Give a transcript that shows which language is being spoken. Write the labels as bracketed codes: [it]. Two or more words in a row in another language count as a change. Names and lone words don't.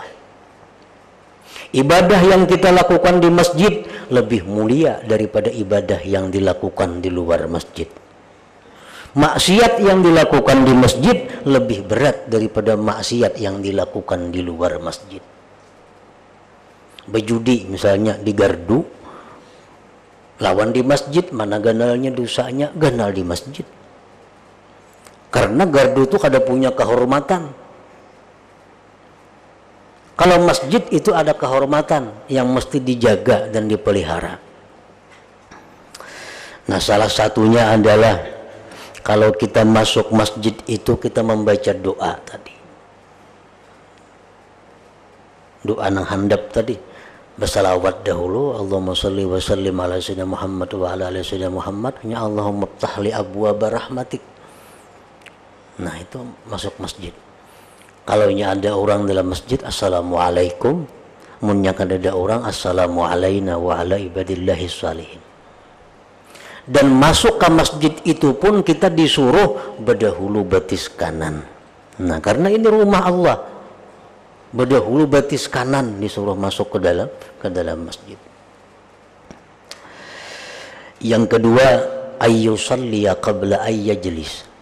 [id] Ibadah yang kita lakukan di masjid lebih mulia daripada ibadah yang dilakukan di luar masjid. Maksiat yang dilakukan di masjid lebih berat daripada maksiat yang dilakukan di luar masjid. Berjudi misalnya di gardu, lawan di masjid, mana ganalnya dosanya? Ganal di masjid. Karena gardu itu kada punya kehormatan. Kalau masjid itu ada kehormatan yang mesti dijaga dan dipelihara. Nah, salah satunya adalah kalau kita masuk masjid itu kita membaca doa tadi. [bjn] Doa nang handap tadi. [id] Bersalawat dahulu, [ar] اللهم صل وسلم على سيدنا محمد وعلى آل سيدنا محمد wa ala ali sayyidina Muhammad. Hanya اللهم افتح لي أبواب رحمتك. Nah, itu masuk masjid. [id] Kalau ada orang dalam masjid, assalamualaikum. Munnya kan ada orang, [ar] السلام علينا وعلى عباد الله الصالحين. [id] Dan masuk ke masjid itu pun kita disuruh berdahulu batis kanan. Nah, karena ini rumah Allah, berdahulu batis kanan disuruh masuk ke dalam masjid. [ar] Yang kedua, أن يصلي قبل أن يجلس.